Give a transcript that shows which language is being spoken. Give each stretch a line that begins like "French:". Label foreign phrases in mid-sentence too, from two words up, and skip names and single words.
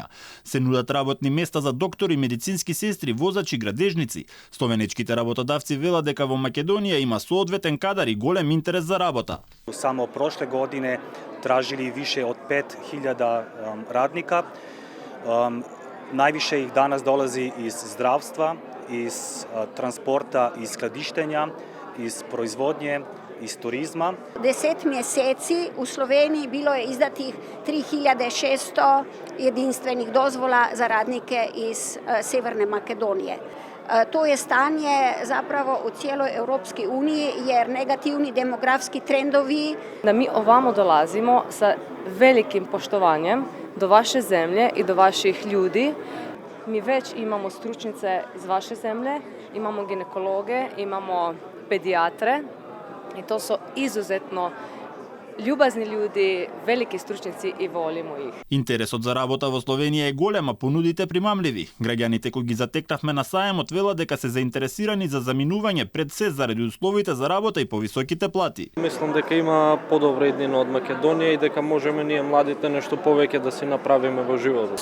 Macedonian: Се нудат работни места за доктори, медицински сестри, возачи, градежници. Словенечките работодавци велат дека во Македонија има соодветен кадар и голем интерес за работа.
Serbian: Само прошле године тражили више од 5000 радника. Највише их данас долази из здравства, из транспорта, из складиштења, iz proizvodnje, iz turizma.
Croatian: 10 mjeseci u Sloveniji bilo je izdatih 3600 jedinstvenih dozvola za radnike iz Severne Makedonije. To je stanje zapravo u cijeloj Europskoj uniji jer negativni demografski trendovi. Da mi ovamo dolazimo sa velikim poštovanjem do vaše zemlje i do vaših ljudi. Mi već imamo stručnice iz vaše zemlje, imamo ginekologe, imamo pedijatre i to su izuzetno ljubazni ljudi, veliki stručnjaci i volimo ih.
Macedonian: Интересот за работа во Словенија е голем, а понудите примамливи. Граѓаните кои ги затекнавме на сајмот велат дека се заинтересирани за заминување пред се заради условите за работа и повисоките плати. Мислам дека има подобра иднина од Македонија и дека можеме ние младите нешто повеќе да си направиме во животот.